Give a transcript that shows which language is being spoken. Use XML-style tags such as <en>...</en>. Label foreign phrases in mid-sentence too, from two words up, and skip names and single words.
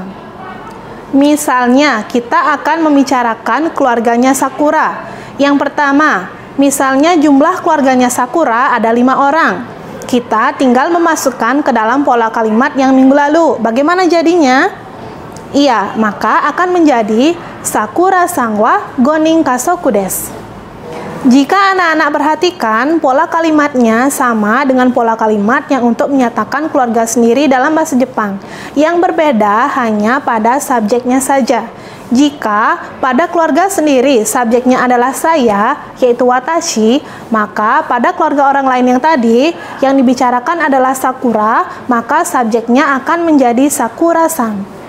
<id>Misalnya, kita akan membicarakan keluarganya Sakura. Yang pertama, misalnya jumlah keluarganya Sakura ada 5 orang. Kita tinggal memasukkan ke dalam pola kalimat yang minggu lalu. Bagaimana jadinya? Iya, maka akan menjadi</id> <ja>さくらさんは五人家族です.</ja> <id>Jika anak-anak perhatikan, pola kalimatnya sama dengan pola kalimat yang untuk menyatakan keluarga sendiri dalam bahasa Jepang. Yang berbeda hanya pada subjeknya saja. Jika pada keluarga sendiri subjeknya adalah saya, yaitu watashi, maka pada keluarga orang lain yang tadi, yang dibicarakan adalah Sakura, maka subjeknya akan menjadi Sakura-san.</id>